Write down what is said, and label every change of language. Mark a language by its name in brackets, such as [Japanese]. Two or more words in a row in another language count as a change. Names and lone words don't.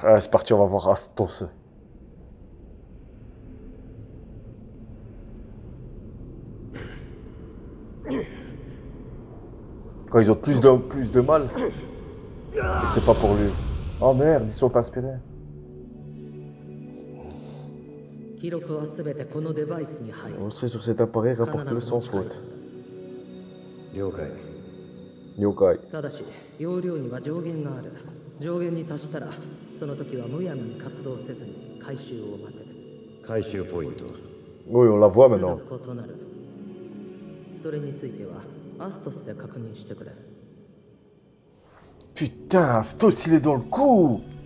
[French] Ah, c'est parti, on va voir Astos. Quand ils ont plus de mal, c'est que c'est pas pour lui. Oh merde, ils sont fait aspirer. Enregistré sur cet appareil, rapporte-le sans faute. [Japanese] Yokai. ただし容量には上限がある。上限に達したらその時はむやみに活動せずに回収を待て。回収ポイント。 [French] Oui, on la voit maintenant. [Japanese] 異なる。それについてはアストスで確認してくれ。 [French] Putain, Astos, il est dans le coup.